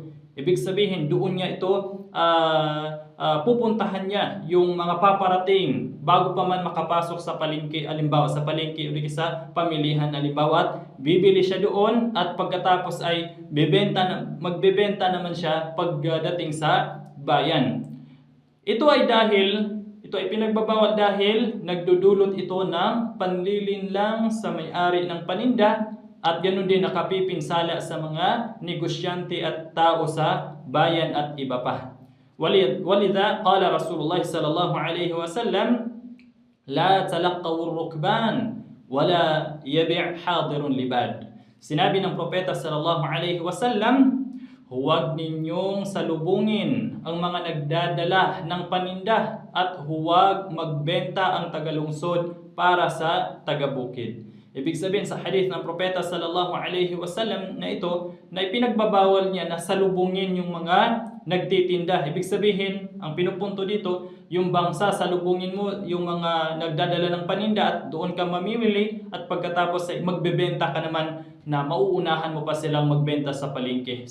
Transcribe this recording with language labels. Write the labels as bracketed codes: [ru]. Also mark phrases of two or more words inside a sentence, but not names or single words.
[tl] Ibig sabihin doon niya ito pupuntahan niya yung mga paparating bago pa man makapasok sa palengke, halimbawa sa palengke o sa pamilihan, halimbawa, at bibili siya doon at pagkatapos ay magbebenta naman siya pagdating sa bayan. Ito ay pinagbabawal dahil nagdudulot ito ng panlilinlang sa may-ari ng paninda at ganoon din nakapipinsala sa mga negosyante at tao sa bayan at iba pa. [ar] ولذا قال رسول الله صلى الله عليه وسلم لا تلقوا الركبان ولا يبع حاضر لباد. [tl] Sinabi ng propeta [ar] صلى الله عليه وسلم, [tl] huwag ninyong salubungin ang mga nagdadala ng paninda at huwag magbenta ang tagalungsod para sa taga-bukid. Ibig sabihin sa hadith ng propeta [ar] صلى الله عليه وسلم [tl] na ito, na ipinagbabawal niya na salubungin yung mga nagtitinda. Ibig sabihin, ang pinupunto dito, yung bangsa, salubungin mo yung mga nagdadala ng paninda at doon ka mamimili at pagkatapos ay magbebenta ka naman na mauunahan mo pa silang magbenta sa palengke.